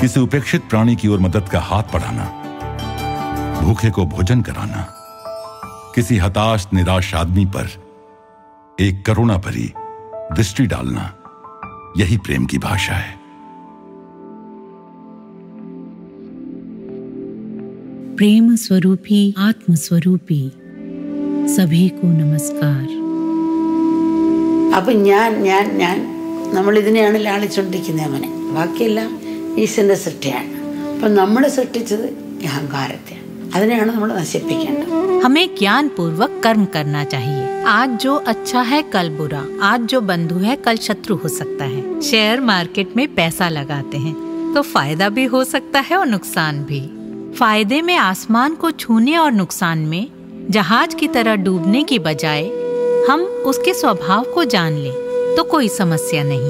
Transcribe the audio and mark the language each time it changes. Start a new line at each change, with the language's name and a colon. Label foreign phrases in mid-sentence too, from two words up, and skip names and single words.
Hindi: किसी उपेक्षित प्राणी की ओर मदद का हाथ बढ़ाना, भूखे को भोजन कराना, किसी हताश निराश आदमी पर एक करुणा भरी दृष्टि डालना, यही प्रेम की भाषा है। प्रेम स्वरूपी आत्म स्वरूपी सभी को नमस्कार।
Malayalam: അപ്പം ഞാൻ നമ്മളിതിനെയാണ് ലാളിച്ചുകൊണ്ടിരിക്കുന്നത് അവനെ, ബാക്കിയെല്ലാം ഈശ്വരന്റെ സൃഷ്ടിയാണ്. അപ്പം നമ്മൾ സൃഷ്ടിച്ചത് അഹങ്കാരത്തെയാണ്, അതിനെയാണ് നമ്മൾ നശിപ്പിക്കേണ്ടത്.
Hindi: हमें ज्ञान पूर्वक कर्म करना चाहिए। आज जो अच्छा है कल बुरा, आज जो बंधु है कल शत्रु हो सकता है।
English: share market
Hindi: में पैसा लगाते हैं तो फायदा भी हो सकता है और नुकसान भी। फायदे में आसमान को छूने और नुकसान में जहाज की तरह डूबने की बजाय हम उसके स्वभाव को जान लें तो कोई समस्या नहीं।